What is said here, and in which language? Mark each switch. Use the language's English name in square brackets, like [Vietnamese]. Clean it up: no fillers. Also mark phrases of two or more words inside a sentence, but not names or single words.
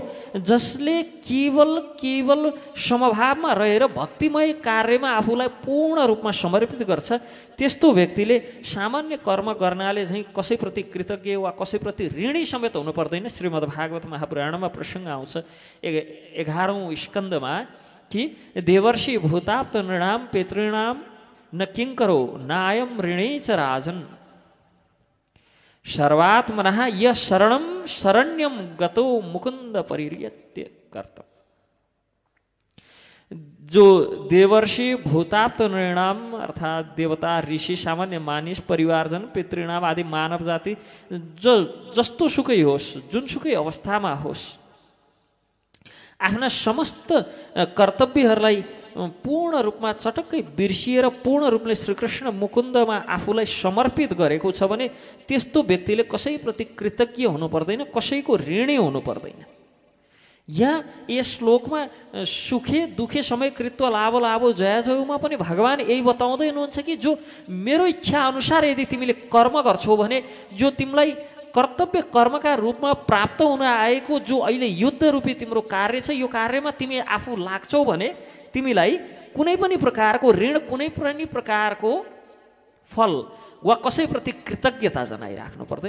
[Nepali] जसले केवल समभावमा रहेर भक्तिमय कार्यमा आफूलाई पूर्ण रूपमा समर्पित गर्छ, त्यस्तो व्यक्तिले सामान्य कर्म गर्नाले चाहिँ कसैप्रति कृतज्ञ वा कसैप्रति ऋणी समेत हुनु पर्दैन। श्रीमद्भागवत महापुराणमा प्रसङ्ग आउँछ 11औं स्कन्धमा कि [Sanskrit] देवर्षि भूताप्त नृणाम पितॄणाम न किङ्करो नायम ऋणे च राजन सर्वात्मनः य शरणं शरण्यं गतो मुकुंद परिर्यत्य कर्तव्य। [Nepali] जो [Sanskrit] देवर्षि भूताप्त नृणाम [Nepali] अर्थात देवता ऋषि सामान्य मानिस परिवारजन पितृणाम आदि मानव जाति जस्तो सुकै होस् जुनसुकै अवस्थामा होस् आफ्ना समस्त कर्तव्यहरूलाई पूर्ण रूपमा चटक्कै बिर्सिएर पूर्ण रूपले श्रीकृष्ण मुकुन्दमा आफूलाई समर्पित गरेको छ भने त्यस्तो व्यक्तिले कसैप्रति कृतज्ञ हुनु पर्दैन, कसैको ऋणी हुनु पर्दैन। यहाँ यस श्लोकमा [Sanskrit] सुखे दुखे समय कृत्व लाभ लाभो जया जयमा [Nepali] पनि भगवान् यही बताउँदै हुनुहुन्छ कि जो मेरो इच्छा अनुसार यदि तिमीले कर्म गर्छौ भने जो तिमीलाई कर्तव्य कर्मका रूपमा प्राप्त हुन आएको जो अहिले युद्ध रूपी तिम्रो कार्य छ, यो कार्यमा तिमी आफू लाग्छौ भने तिमीलाई कुनै पनि प्रकारको ऋण कुनै पनि प्रकारको फल वा कसैप्रति कृतज्ञता जनाइराख्नु पर्दैन।